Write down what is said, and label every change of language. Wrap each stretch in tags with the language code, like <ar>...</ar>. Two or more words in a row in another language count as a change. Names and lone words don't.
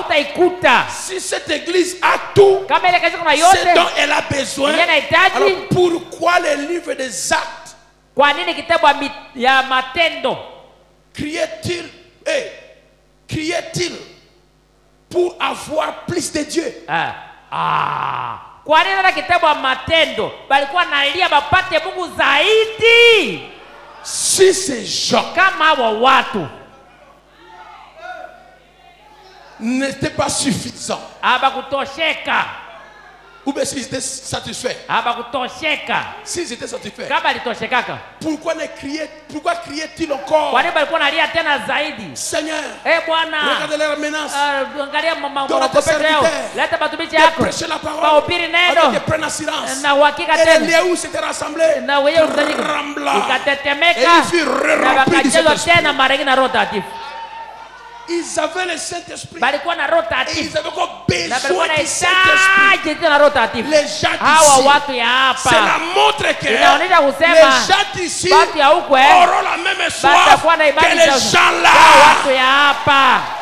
<fr>Si cette église a tout ce dont elle a besoin, alors pourquoi le livre des actes criait-il pour avoir plus de Dieu?</fr> <sw>Kwa nini na kitabu wa Matendo balikuwa nalia bapate Mungu zaidi?</sw> <fr>Si ces gens</fr> <sw>kama hao watu</sw> <fr>n'étaient pas suffisants,</fr> <sw>habakutosheka,</sw> <fr>ou bien s'ils étaient satisfaits,</fr> <sw>habakutosheka,</sw> <fr>s'ils étaient satisfaits,</fr> <sw>kama alitoshekaka,</sw> <fr>pourquoi criait-il encore?</fr> <sw>Kwa nini balikuwa nalia tena zaidi?</sw> <fr>Seigneur,</fr> <sw>Bwana,</sw> <fr>regardez leurs menaces,</fr> <sw>angalia makopeto yao, leta batumishi yako, bahubiri neno na uhakika tena,</sw> <fr>les lieux où s'étaient rassemblés</fr> <sw>na wewe ukatetemeka na wakajazwa tena mara nyingine na Roho Takatifu.</sw> <fr>Ils avaient le Saint-Esprit.</fr> <sw>Balikuwa na Roho Takatifu.</sw> <fr>Et ils avaient encore besoin du Saint-Esprit. Les gens d'ici, cela montre que les gens d'ici auront la même soif que les gens là.</fr>